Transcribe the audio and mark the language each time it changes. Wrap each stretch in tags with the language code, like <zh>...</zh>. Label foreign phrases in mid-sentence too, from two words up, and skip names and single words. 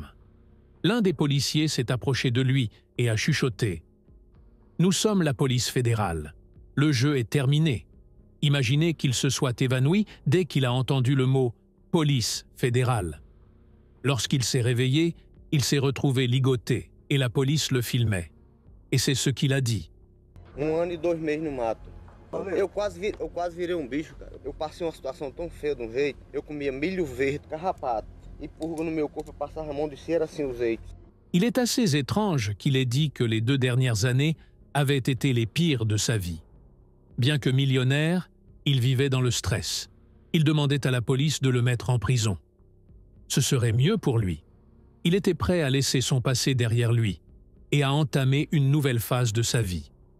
<fr>L'un des policiers s'est approché de lui et a chuchoté « Nous sommes la police fédérale. Le jeu est terminé. » Imaginez qu'il se soit évanoui dès qu'il a entendu le mot « police fédérale ». Lorsqu'il s'est réveillé, il s'est retrouvé ligoté et la police le filmait. Et c'est ce qu'il a dit.</fr> <pt>1 ano e 2 meses no mato. Eu quase virei bicho, cara. Eu passei uma situação tão feia de jeito. Eu comia milho verde, carrapato, e purga no meu corpo, eu passava a mão de cera assim o jeito.</pt> <fr>Il est assez étrange qu'il ait dit que les 2 dernières années avaient été les pires de sa vie. Bien que millionnaire, il vivait dans le stress. Il demandait à la police de le mettre en prison. Ce serait mieux pour lui. Il était prêt à laisser son passé derrière lui et à entamer une nouvelle phase de sa vie.</fr>